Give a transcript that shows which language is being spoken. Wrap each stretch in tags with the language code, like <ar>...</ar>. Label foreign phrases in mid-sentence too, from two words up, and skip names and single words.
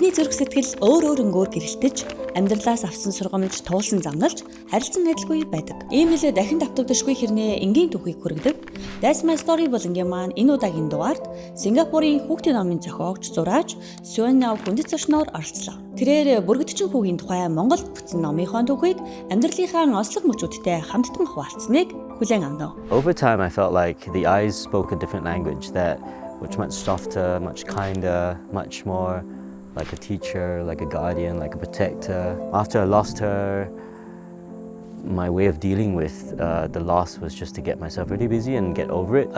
<mn>Хүний зүрх сэтгэл өөр өнгөөр гэрэлтэж, амьдралаас авсан сургамж туулсан замналж, харилцан адилгүй байдаг. Ийм л дахин давтагдашгүй хэрнээ энгийн түүхийг хүргэдэг. That's my story булангийн маань энэ удаагийн дугаарт Сингапурын хүүхдийн номын зохиогч, зураач Сиюань хүндэт зочноор оролцлоо. Тэрээр Бүргэдчин хүүгийн тухай Монголд бүтсэн номынхон түүхийг амьдралынхаа ослог мөчүүдтэй хамтдаа хуваалцсныг хүлээн авна.</mn> <en>Over time I felt like the eyes spoke a different language that was much softer, much kinder, much more like a teacher, like a guardian, like a protector. After I lost her, my way of dealing with the loss was just to get myself really busy and get over it.</en>